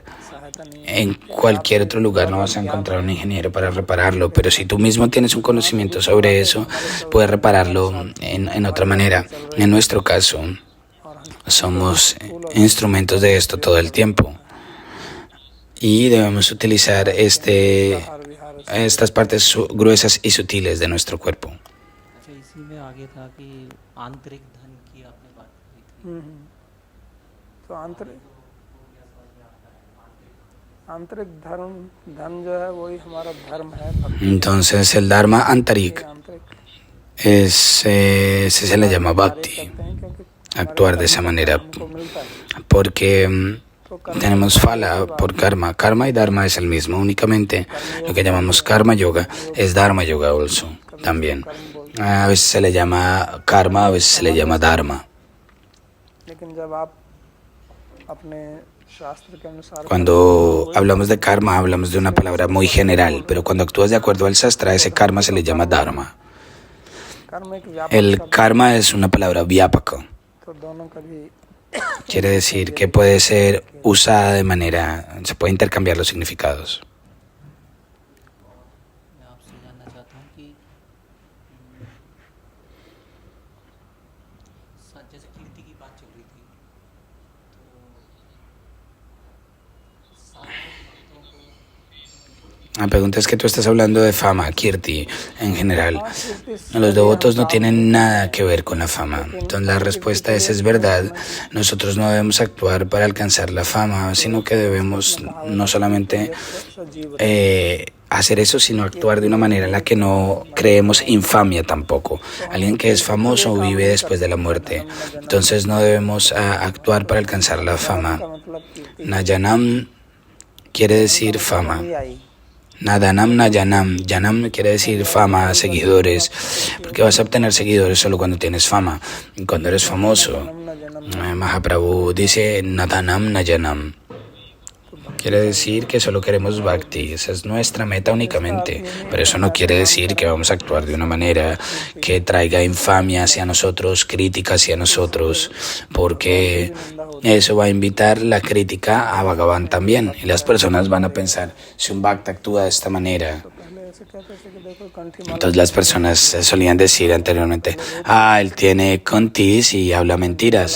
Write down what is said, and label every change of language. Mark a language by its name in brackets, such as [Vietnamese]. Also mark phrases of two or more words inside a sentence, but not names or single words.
[Spanish] En cualquier otro lugar no vas a encontrar un ingeniero para repararlo, pero si tú mismo tienes un conocimiento sobre eso, puedes repararlo en otra manera. En nuestro caso, somos instrumentos de esto todo el tiempo y debemos utilizar este estas partes gruesas y sutiles de nuestro cuerpo. [Hindi] अच्छा इसी में आगे था कि आंतरिक धन की आपने बात की थी तो आंतरिक धर्म धन जो है वही हमारा धर्म है भक्ति [Spanish] Entonces el Dharma Antarik [Hindi] आंतरिक [Spanish] se le llama Bhakti, [Hindi] करते हैं क्योंकि [Spanish] actuar de esa manera, [Hindi] हमको मिलता है [Spanish] porque tenemos fala por karma. Karma y Dharma es el mismo, únicamente lo que llamamos Karma Yoga es Dharma Yoga also, también. A veces se le llama Karma, a veces se le llama Dharma. लेकिन जब आप अपने शास्त्र के अनुसार Cuando hablamos de karma, hablamos de una palabra muy general, pero cuando actúas de acuerdo al sastra, ese karma se le llama dharma. [Hindi] कर्म एक व्यापक [Spanish] El karma es una palabra vyapaka, [Hindi] तो दोनों का भी [Spanish] quiere decir que puede ser usada de manera, se puede intercambiar los significados. [Hindi] मैं आपसे जानना चाहता हूँ कि जैसे कीर्ति की बात चल रही थी तो साधारण भक्तों को [Spanish] La pregunta es que tú estás hablando de fama, kirti, en general. Los devotos no tienen nada que ver con la fama. Entonces la respuesta es verdad. Nosotros no debemos actuar para alcanzar la fama, sino que debemos no solamente hacer eso, sino actuar de una manera en la que no creemos infamia tampoco. Alguien que es famoso vive después de la muerte. Entonces no debemos actuar para alcanzar la fama. Nayanam quiere decir fama. [Sanskrit] Nadanam Nayanam. [Spanish] Yanam quiere decir fama, seguidores. Porque vas a obtener seguidores solo cuando tienes fama. Y cuando eres famoso. Mahaprabhu dice [Sanskrit] Nadanam Nayanam. [Spanish] Quiere decir que solo queremos bhakti, esa es nuestra meta únicamente, pero eso no quiere decir que vamos a actuar de una manera que traiga infamia hacia nosotros, crítica hacia nosotros, porque eso va a invitar la crítica a Bhagavan también, y las personas van a pensar, si un bhakta actúa de esta manera, entonces las personas solían decir anteriormente, él tiene contis y habla mentiras.